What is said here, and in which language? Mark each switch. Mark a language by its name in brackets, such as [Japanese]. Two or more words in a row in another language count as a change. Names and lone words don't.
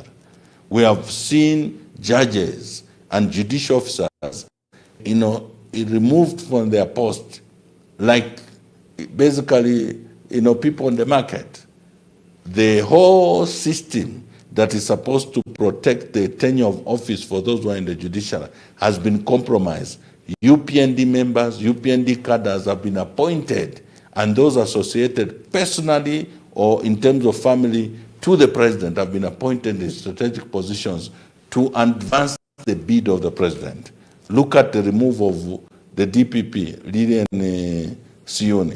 [English] We have seen judges and judicial officers, removed from their post, like basically, people on the market. The whole system that is supposed to protect the tenure of office for those who are in the judiciary has been compromised. UPND members, UPND cadres have been appointed, and those associated personally or in terms of family to the president have been appointed in strategic positions to advance the bid of the president. Look at the removal of the DPP, Lilian Sioni.